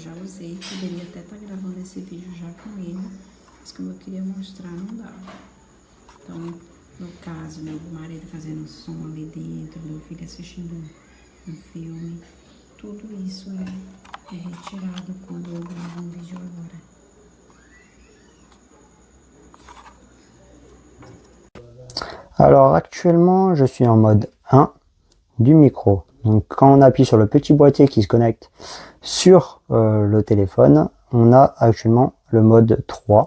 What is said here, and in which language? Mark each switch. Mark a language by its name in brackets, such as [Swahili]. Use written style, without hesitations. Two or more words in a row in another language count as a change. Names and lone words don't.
[Portuguese] Já usei, poderia até estar gravando esse vídeo já com ele, mas como eu queria mostrar, não dava. Então, no caso, meu marido fazendo som ali dentro, meu filho assistindo um filme, tudo isso é retirado quando eu gravo um vídeo agora. [French] Alors actuellement je suis en mode 1 du micro. Donc quand on appuie sur le petit boîtier qui se connecte sur le téléphone, on a actuellement le mode 3.